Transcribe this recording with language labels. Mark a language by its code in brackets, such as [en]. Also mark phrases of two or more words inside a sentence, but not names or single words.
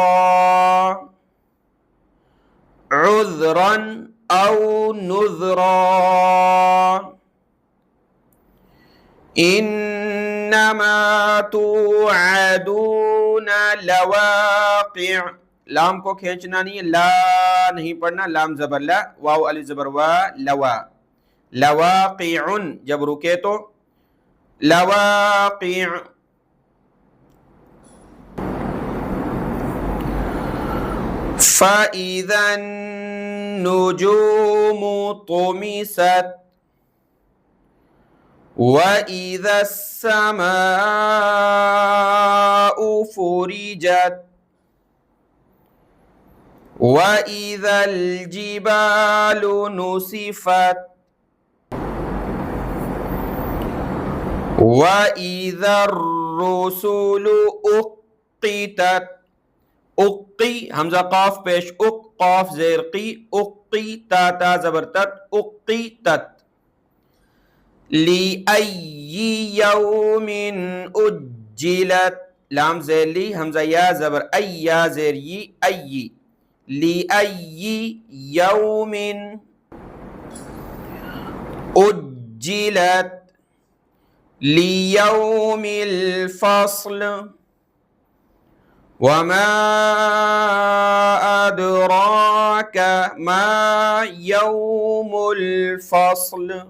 [ar] عذرا أو نذرا إنما توعدون لواقع. [hi] लाम को खींचना नहीं है, ला नहीं पढ़ना, लाम जबर ला, वाव अलिफ जबर वा, लवा। लवाक़िउन जब रुके तो लवाक़िअ। [ar] فإذا النجوم طمست وإذا السماء فرجت وإذا الجبال نسفت وإذا الرسل أقتت. [hi] उक्की हमजा काफ पेश उक, काफ ज़ेर की, उक्की ता ता जबर तत, उक्की तत। [ar] لأي يوم أجلت, [hi] लाम ज़ेर ली, हमजा या जबर अय्या ज़ेर यी, अय्यि। [ar] لأي يوم أجلت ليوم الفصل وما أدراك ما يوم الفصل